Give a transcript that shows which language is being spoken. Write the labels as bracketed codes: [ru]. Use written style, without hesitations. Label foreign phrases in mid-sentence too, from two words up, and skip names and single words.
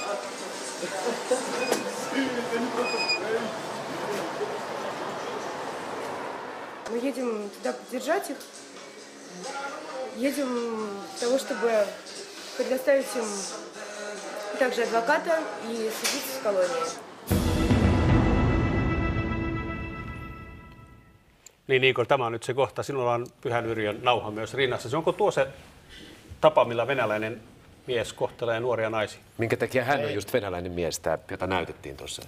[ru] Мы едем туда поддержать их. Едем для того, чтобы предоставить им также адвоката и судиться в колонии. [fi] Niin Igor, tämä on nyt se kohta. Sinulla on Pyhän Yrjön nauha myös rinnassa. Onko tuo se tapa, millä venäläinen mies kohtelee nuoria naisia? Minkä takia hän on just venäläinen mies, jota näytettiin tuossa?